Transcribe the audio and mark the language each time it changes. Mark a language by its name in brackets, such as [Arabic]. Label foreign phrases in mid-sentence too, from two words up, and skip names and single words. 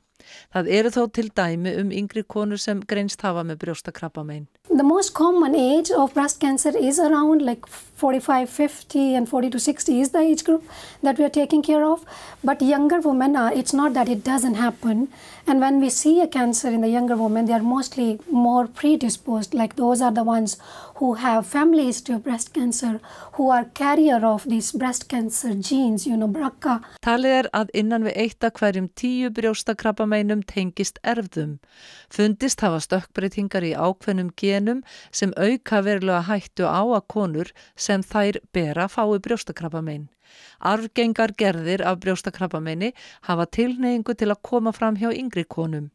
[Icelandic] Það eru þó til dæmi yngri konur sem greinst hafa með brjóstakrabbamein. [English] The most common age of breast cancer is around like 45, 50 and 40 to 60 is the age group that we are taking care of. But younger women, it's not that it doesn't happen. And when we see a cancer in the younger women, they are mostly more predisposed. Like those are the ones who have family history of breast cancer, who are carrier of these breast cancer genes, BRCA. [Icelandic] Talið að innan við 1 af hverjum 10 brjóstakrabbameinum tengist erfðum. Fundist hafa stökkbreytingar í ákveðnum genum sem auka verulega hættu á að konur sem þær bera fái brjóstakrabbamein. Arfgengar gerðir af brjóstakrabbameini hafa tilhneigingu til að koma fram hjá yngri konum.